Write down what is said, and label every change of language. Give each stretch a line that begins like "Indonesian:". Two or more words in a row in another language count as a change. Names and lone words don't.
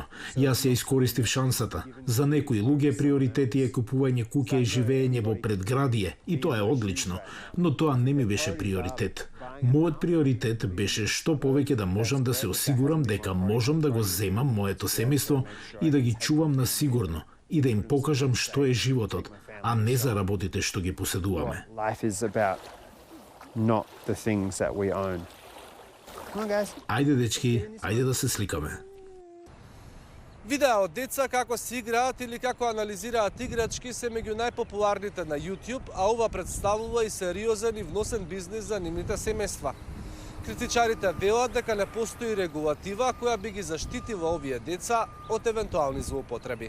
Macedonian: Јас ја искористив шансата. За некои луѓе приоритети е купување куќа и живеење во предградие, и тоа е одлично, но тоа не ми беше приоритет. Мојот приоритет беше што повеќе да можам да се осигурам дека можам да го земам моето семејство и да ги чувам на сигурно и да им покажам што е животот, а не за работите што ги поседуваме.
English: Life is about not the things that we own. Come on, guys.
Macedonian: Ајде, дечки, ајде да се сликаме. Видеа од деца како се играат или како анализираат играчки се меѓу најпопуларните на YouTube, а ова представува и сериозен и вносен бизнис за нивните семејства. Критичарите велат дека не постои регулатива која би ги заштитила овие деца од евентуални злоупотреби.